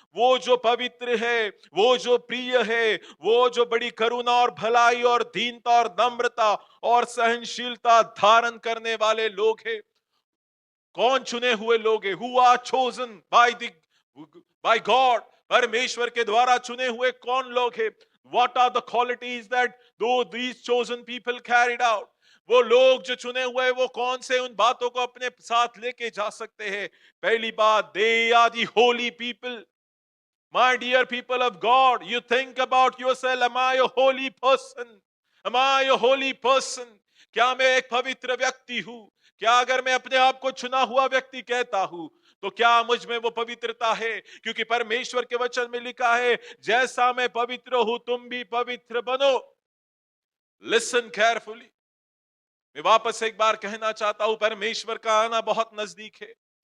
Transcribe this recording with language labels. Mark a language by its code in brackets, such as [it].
[hi] वो जो पवित्र है, वो जो प्रिय है, वो जो बड़ी करुणा और भलाई और दीनता और नम्रता और सहनशीलता धारण करने वाले लोग हैं. कौन चुने हुए लोग हैं? [en] Who are chosen by God. [hi] परमेश्वर के द्वारा चुने हुए कौन लोग हैं? [en] What are the qualities that though these chosen people carried out? [hi] वो लोग जो चुने हुए वो कौन से उन बातों को अपने साथ लेके जा सकते हैं? पहली बात, [en] they are the holy people. My dear people of God, you think about yourself, am I a holy person? Am I a holy person? [hi] क्या मैं एक पवित्र व्यक्ति हूं? क्या अगर मैं अपने आप को चुना हुआ व्यक्ति कहता हूं तो क्या मुझ में वो पवित्रता है? क्योंकि परमेश्वर के वचन में लिखा है, जैसा मैं पवित्र हूं तुम भी पवित्र बनो. [en] Listen carefully. [hi] मैं वापस एक बार कहना चाहता हूं, परमेश्वर का आना बहुत नजदीक है.